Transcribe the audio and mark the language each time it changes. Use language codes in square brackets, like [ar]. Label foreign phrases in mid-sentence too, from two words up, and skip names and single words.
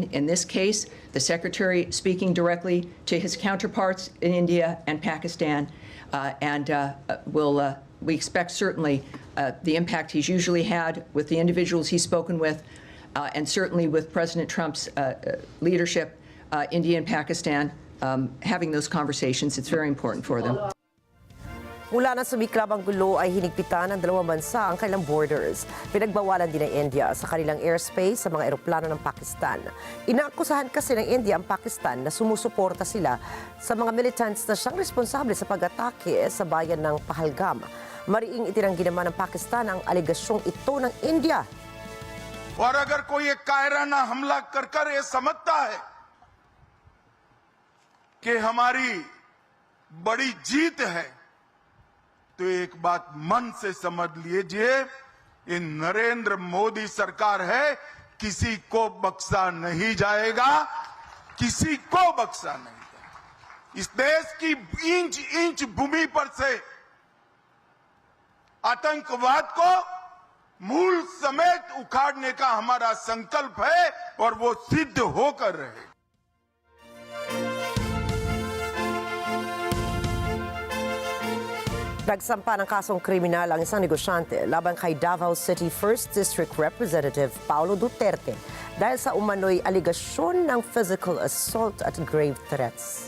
[en] In this case, the Secretary speaking directly to his counterparts in India and Pakistan, we expect certainly the impact he's usually had with the individuals he's spoken with, and certainly with President Trump's leadership, India and Pakistan, having those conversations. It's very important for them. [tl] Mula na sumiklab ang gulo ay hinigpitan ng dalawang bansa ang kanilang borders. Pinagbawalan din ng India sa kanilang airspace sa mga eroplano ng Pakistan. Inaakusahan kasi ng India ang Pakistan na sumusuporta sila sa mga militants na siyang responsable sa pag-atake sa bayan ng Pahalgam. Mariing itinanggi naman ng Pakistan ang alegasyong ito ng India. [hi] और अगर कोई एक कायराना हमला कर ये समझता है कि हमारी बड़ी जीत है, तो एक बात मन से समझ लीजिए, ये नरेंद्र मोदी सरकार है, किसी को बख्शा नहीं जाएगा, किसी को बख्शा नहीं जाएगा। इस देश की इंच इंच भूमि पर से आतंकवाद को मूल समेत उखाड़ने का हमारा संकल्प है और वो सिद्ध होकर रहे। [tl] Nagsampa ng kasong kriminal ang isang negosyante laban kay Davao City 1st District Representative Paulo Duterte dahil sa umano'y aligasyon ng [en] physical assault [tl] at [en] grave threats.